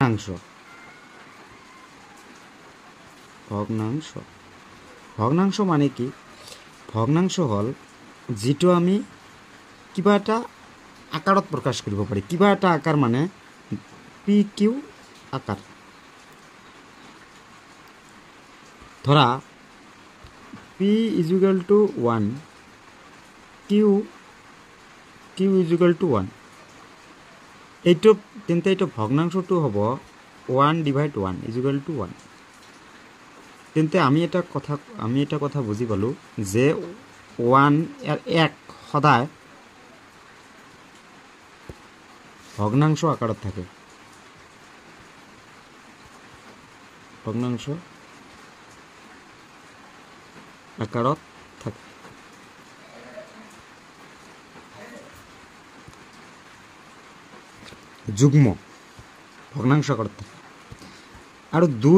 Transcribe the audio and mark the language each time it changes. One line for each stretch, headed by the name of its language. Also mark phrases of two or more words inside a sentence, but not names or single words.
Assamese: ভগ্নাংশ ভগ্নাংশ মানে কি ভগ্নাংশ হল যেটো আমি কিবা এটা আকাৰত প্ৰকাশ কৰিব পাৰি কিবা এটা আকাৰ মানে পি কিউ আকাৰ ধৰা
English: p is equal to 1 q is equal to 1
Assamese: এইটো তেন্তে এইটো ভগ্নাংশটো হ'ব
English: 1 divide 1 is equal to 1
Assamese: তেন্তে আমি এটা কথা বুজি পালো যে 1 এর 1 সদায় ভগ্নাংশ আকাৰত থাকে ভগ্নাংশ আকাৰত থাকে যুগ্ম ভগ্নাংশ আকাৰত থাকে আৰু